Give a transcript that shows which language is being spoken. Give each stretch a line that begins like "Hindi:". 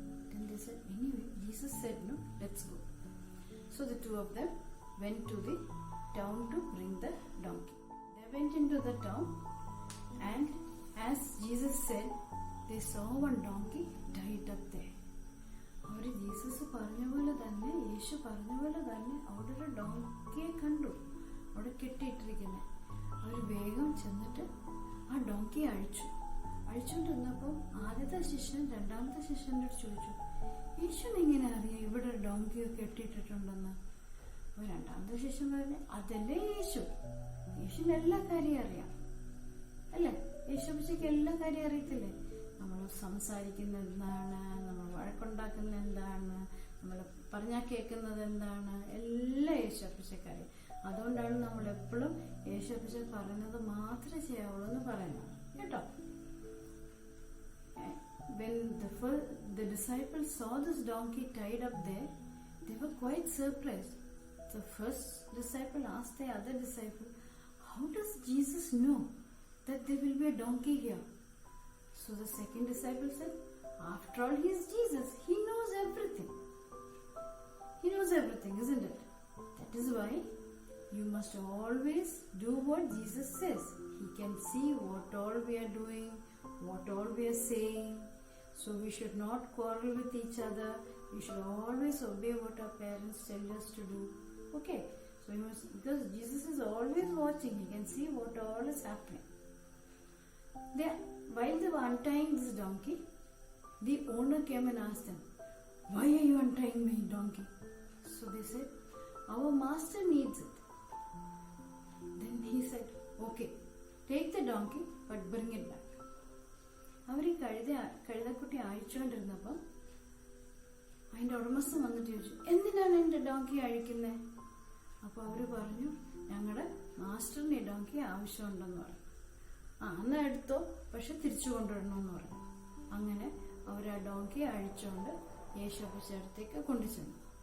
English: Then they said, anyway, Jesus said, no, let's go. So the two of them went to the town to bring the donkey. They They went into the town, and as Jesus said, they saw one donkey tied up there.
Malayalam: Our Jesus പറഞ്ഞ പോലെ തന്നെ, യേശു പറഞ്ഞ പോലെ തന്നെ അവിടെ ഒരു ഡോങ്കിയെ കണ്ടു, അവിടെ കെട്ടിയിട്ടിരിക്കുന്നത്. അവർ വേഗം ചെന്നിട്ട് ആ ഡോങ്കിയെ അഴിച്ചുകൊണ്ടിരുന്നപ്പോൾ ആദ്യത്തെ ശിഷ്യൻ രണ്ടാമത്തെ ശിഷ്യൻ്റെ അടുത്ത് ചോദിച്ചു, യേശുവിന് എങ്ങനെ അറിയാം ഇവിടെ ഡോങ്കിയെ കെട്ടിയിട്ടിട്ടുണ്ടെന്ന്? അപ്പോൾ രണ്ടാമത്തെ ശിഷ്യൻ പറഞ്ഞു, അതല്ലേ യേശുവിന് എല്ലാ കാര്യം അറിയാം അല്ലേ? യേശുപ്പച്ചയ്ക്ക് എല്ലാ കാര്യം അറിയത്തില്ലേ? നമ്മൾ സംസാരിക്കുന്നത് എന്താണ്, നമ്മൾ വഴക്കുണ്ടാക്കുന്ന എന്താണ്, നമ്മൾ പറഞ്ഞാൽ കേൾക്കുന്നത് എന്താണ്, എല്ലാം യേശുപ്പച്ചക്കറിയാം. അതുകൊണ്ടാണ് നമ്മൾ എപ്പോഴും യേശുപ്പച്ച പറയുന്നത് മാത്രമേ ചെയ്യാവുള്ളൂ എന്ന് പറയുന്നത് കേട്ടോ.
English: When the disciples saw this donkey tied up there, they were quite surprised. The first disciple asked the other disciple, how does Jesus know that there will be a donkey here? So the second disciple said, after all, he is Jesus. He knows everything. He knows everything, isn't it? That is why you must always do what Jesus says. He can see what all we are doing, what all we are saying. So we should not quarrel with each other. We should always obey what our parents tell us to do. Okay? So we must, because Jesus is always watching. He can see what all is happening. While they were untying this donkey, the owner came and asked them, why are you untying my donkey? So they said, our master needs it. Then he said, okay, take the donkey but bring it back.
Malayalam: അവർ ഈ കഴുതക്കുട്ടി അഴിച്ചുകൊണ്ടിരുന്നപ്പോൾ അതിൻ്റെ ഉടമസ്ഥൻ വന്നിട്ട് ചോദിച്ചു, എന്തിനാണ് എൻ്റെ donkey അഴിക്കുന്നത്? അപ്പോൾ അവർ പറഞ്ഞു, ഞങ്ങളുടെ മാസ്റ്ററിന് ഈ ഡോങ്കി ആവശ്യമുണ്ടെന്ന് പറഞ്ഞു. എന്നാൽ എടുത്തോ, പക്ഷെ തിരിച്ചു കൊണ്ടുവരണമെന്ന് പറഞ്ഞു. അങ്ങനെ അവർ ആ ഡോങ്കി അഴിച്ചുകൊണ്ട് യേശുപ്പച്ച അടുത്തേക്ക് കൊണ്ടുചെന്നു.